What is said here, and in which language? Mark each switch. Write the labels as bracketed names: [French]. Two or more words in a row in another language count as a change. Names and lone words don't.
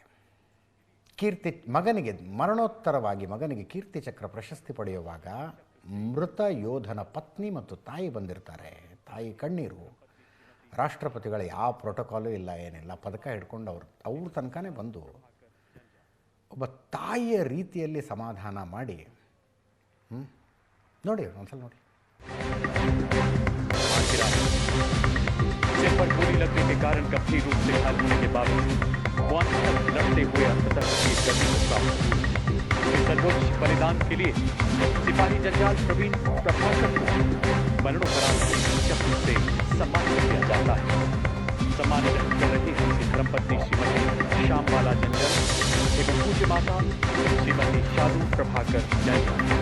[Kannada] ಮಗನಿಗೆ ಮರಣೋತ್ತರವಾಗಿ ಮಗನಿಗೆ ಕೀರ್ತಿ ಚಕ್ರ ಪ್ರಶಸ್ತಿ ಪಡೆಯುವಾಗ ಮೃತ ಯೋಧನ ಪತ್ನಿ ಮತ್ತು ತಾಯಿ ಬಂದಿರ್ತಾರೆ. ತಾಯಿ ಕಣ್ಣೀರು. ರಾಷ್ಟ್ರಪತಿಗಳ ಯಾವ ಪ್ರೋಟೋಕಾಲು ಇಲ್ಲ, ಏನಿಲ್ಲ, ಪದಕ ಹಿಡ್ಕೊಂಡು ಅವ್ರ ತನಕನೇ ಬಂದು ಒಬ್ಬ ತಾಯಿಯ ರೀತಿಯಲ್ಲಿ ಸಮಾಧಾನ ಮಾಡಿ, ನೋಡಿ ಒಂದ್ಸಲ ನೋಡಿ. [Hindi] सिर पर गोली लगने के कारण गंभीर रूप से घायल होने के बावजूद मौत तक लड़ते हुए अंततः शहीद करने को प्राप्त हुए। सर्वोच्च बलिदान के लिए सिपाही जनरल प्रवीण प्रभाकर को मरणोपरांत की चक्र से सम्मानित किया जाता है। सम्मान ग्रहण कर रहे उनकी धर्मपत्नी श्रीमती श्यामबाला जंजल एवं पूज्य माता श्रीमती शादू प्रभाकर जंजल।